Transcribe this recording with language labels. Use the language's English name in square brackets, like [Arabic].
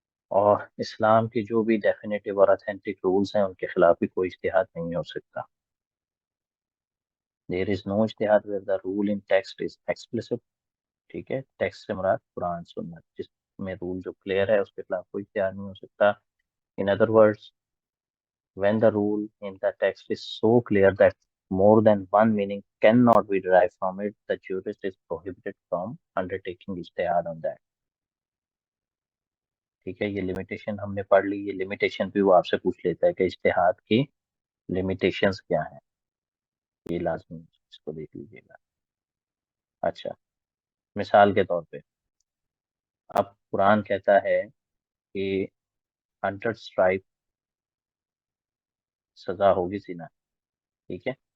[Hindi] और इस्लाम के जो भी डेफिनेटिव और अथेंटिक रूल्स हैं, उनके खिलाफ भी कोई इज्तिहाद नहीं हो सकता. [English] There is no इज्तिहाद where the rule in text is explicit. [Hindi] ठीक है. टेक्स्ट से मुराद कुरान सुन्नत, जिसमें रूल जो क्लियर है उसके खिलाफ कोई इज्तिहाद नहीं हो सकता. [English] In other words, when the rule in the text is so clear that more than one meaning cannot be derived from it, the jurist is prohibited from undertaking ijtihad on that. [Hindi] ठीक है. ये limitation हमने पढ़ ली. ये limitation भी वो आपसे पूछ लेता है कि इज्तिहाद की लिमिटेशंस क्या हैं. ये लाजमी इसको देख लीजिएगा. अच्छा, मिसाल के तौर पे अब कुरान कहता है कि 100 स्ट्राइप सजा होगी जिना, ठीक है।